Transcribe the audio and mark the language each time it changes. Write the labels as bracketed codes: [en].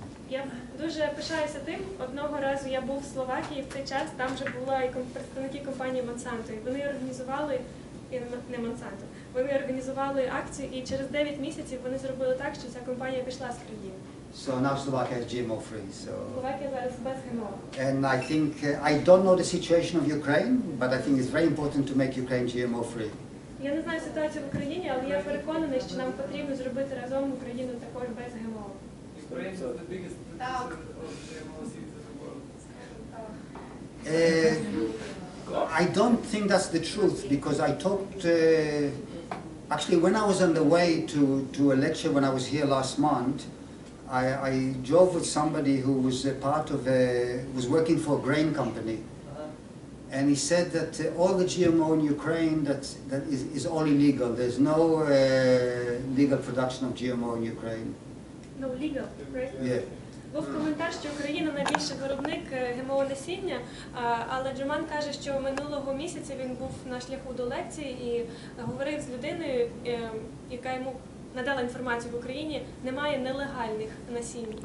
[uk] Я дуже пишаюся тим, одного разу я був в Словакії, в той час там вже були і представники компанії Monsanto, і вони організували, не Monsanto, вони організували акцію, і через 9 місяців вони зробили так, що ця компанія пішла з країни. [en] So now Slovakia is GMO free. So. [uk] Словакія зараз без ГМО. [en] And I think, I don't know the situation of Ukraine, but I think it's very important to make Ukraine GMO free. [uk] Я не знаю ситуацію в Україні, але я переконаний, що нам потрібно зробити разом Україну також без ГМО. [en] Ukraine is the biggest producer of GMO seeds in the world. I don't think that's the truth, because I talked, actually when I was on the way to a lecture when I was here last month, I drove with somebody who was a part of was working for a grain company. And he said that all the GMO in Ukraine that is all illegal. There's no legal production of GMO in Ukraine. No legal, right? Yeah. [uk] Був коментар, що Україна найбільший виробник ГМО-насіння, але Джоман каже, що минулого місяця він був на шляху до лекції і говорив з людиною, яка йому надала інформацію в Україні, немає нелегальних насінь.